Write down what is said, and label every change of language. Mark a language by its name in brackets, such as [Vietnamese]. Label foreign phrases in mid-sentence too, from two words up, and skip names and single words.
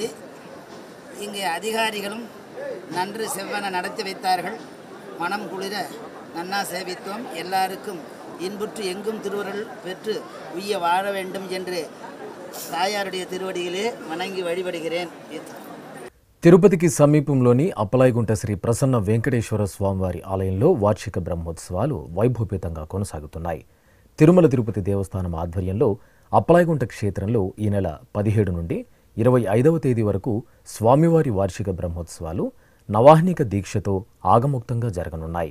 [Tamil] இங்கே அதிகாரிகளும் நன்று செவ்வன நடத்தி வைத்தார்கள். மனம் குளிர நன்னா சேவித்தோம். எல்லாருக்கும் இன்புற்று எங்கும் திருவருள் பெற்று உய்ய வாழ வேண்டும் என்று தாயாருடைய திருவடியிலே வணங்கி வழிபடுகிறேன். [Telugu] తిరుపతికి సమీపంలోని అప్పలాయగుంట శ్రీ ప్రసన్న వెంకటేశ్వర స్వామివారి ఆలయంలో వార్షిక బ్రహ్మోత్సవాలు వైభవపేతంగా కొనసాగుతున్నాయి. తిరుమల తిరుపతి దేవస్థానం ఆధ్వర్యంలో అప్పలాయగుంట క్షేత్రంలో ఈ నెల 17 నుండి 25వ తేదీ వరకు స్వామివారి వార్షిక బ్రహ్మోత్సవాలు నవాహ్నిక దీక్షతో ఆగముక్తంగా జరగనున్నాయి.